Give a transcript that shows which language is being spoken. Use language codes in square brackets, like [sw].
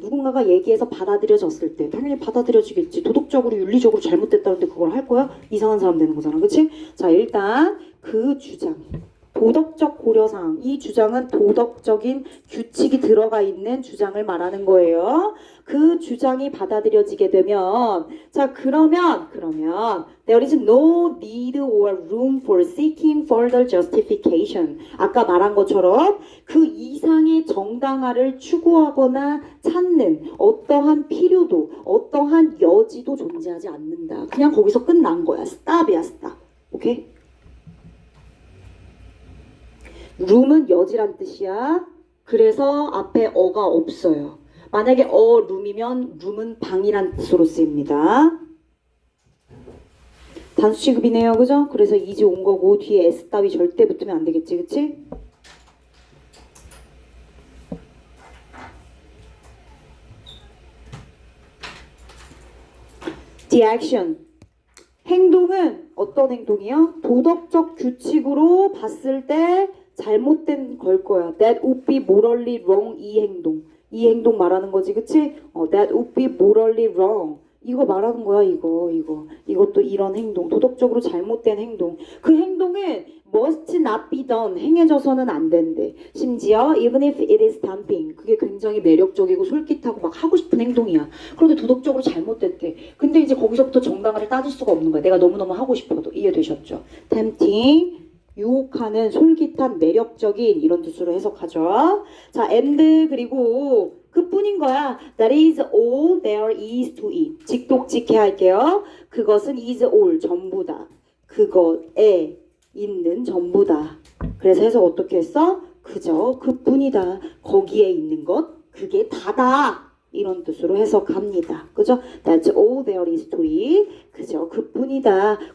[ko] 누군가가 얘기해서 받아들여졌을 때 당연히 받아들여지겠지. 도덕적으로 윤리적으로 잘못됐다는데 그걸 할 거야? 이상한 사람 되는 거잖아. 그치? 자, 일단 그 주장. 도덕적 고려사항. 이 주장은 도덕적인 규칙이 들어가 있는 주장을 말하는 거예요. 그 주장이 받아들여지게 되면 자 그러면 [en] there is no need or room for seeking further justification. [ko] 아까 말한 것처럼 그 이상의 정당화를 추구하거나 찾는 어떠한 필요도 어떠한 여지도 존재하지 않는다. 그냥 거기서 끝난 거야. stop이야, stop. 오케이? 룸은 여지란 뜻이야. 그래서 앞에 어가 없어요. 만약에 룸이면 룸은 방이란 뜻으로 쓰입니다. 단수 취급이네요. 그죠? 그래서 이제 온 거고 뒤에 S 따위 절대 붙으면 안 되겠지. 그치? [en] The action. [ko] 행동은 어떤 행동이요? 도덕적 규칙으로 봤을 때 잘못된 걸 거야. [en] That would be morally wrong. [ko] 이 행동 말하는 거지, 그치? [en] That would be morally wrong. [ko] 이거 말하는 거야, 이것도 이런 행동, 도덕적으로 잘못된 행동. 그 행동은 [en] must not be done. [ko] 행해져서는 안 된대. 심지어 [en] even if it is tempting. [ko] 그게 굉장히 매력적이고 솔깃하고 막 하고 싶은 행동이야. 그런데 도덕적으로 잘못됐대. 근데 이제 거기서부터 정당화를 따질 수가 없는 거야. 내가 너무너무 하고 싶어도. 이해되셨죠? tempting. 유혹하는 솔깃한 매력적인 이런 뜻으로 해석하죠. 자, and 그리고 그뿐인 거야. [en] That is all there is to it. [ko] 직독직해 할게요. 그것은 is all 전부다. 그것에 있는 전부다. 그래서 해석 어떻게 했어? 그저 그뿐이다. 거기에 있는 것 그게 다다. 이런 뜻으로 해석합니다. 그죠? [en] That's all there is to it. [ko] 그저 그뿐이다.